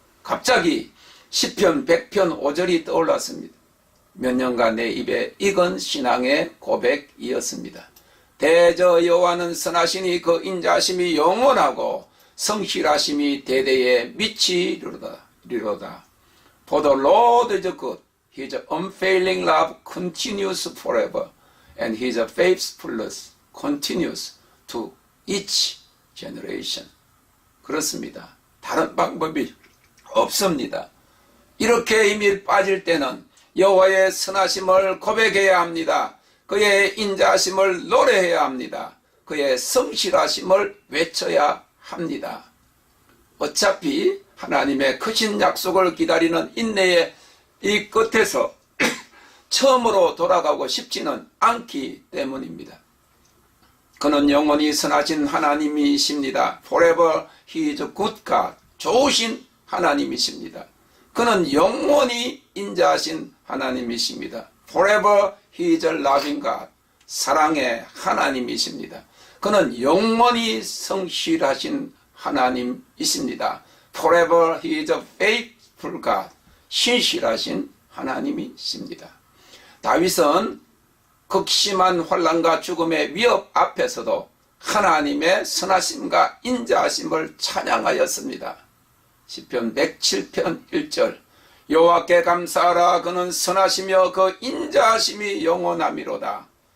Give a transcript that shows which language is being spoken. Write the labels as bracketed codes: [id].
[ko] 갑자기 시편 100편 5절이 떠올랐습니다. 몇 년간 내 입에 익은 신앙의 고백이었습니다. 대저 여호와는 선하시니 그 인자하심이 영원하고 성실하심이 대대에 미치리로다. [en] For the Lord is good. His unfailing love continues forever, and His faithfulness continues to each generation. [ko] 그렇습니다. 다른 방법이 없습니다. 이렇게 힘이 빠질 때는 여호와의 선하심을 고백해야 합니다. 그의 인자하심을 노래해야 합니다. 그의 성실하심을 외쳐야 합니다. 어차피 하나님의 크신 약속을 기다리는 인내의 이 끝에서 처음으로 돌아가고 싶지는 않기 때문입니다. 그는 영원히 선하신 하나님이십니다. [en] Forever He is a good God. [ko] 좋으신 하나님이십니다. 그는 영원히 인자하신 하나님이십니다. [en] Forever He is a loving God. [ko] 사랑의 하나님이십니다. 그는 영원히 성실하신 하나님이십니다. [en] Forever He is a faithful God. [ko] 신실하신 하나님이십니다. 다윗은 극심한 환난과 죽음의 위협 앞에서도 하나님의 선하심과 인자하심을 찬양하였습니다. 시편 107편 1절 여호와께 감사하라 그는 선하시며 그 인자하심이 영원함이로다.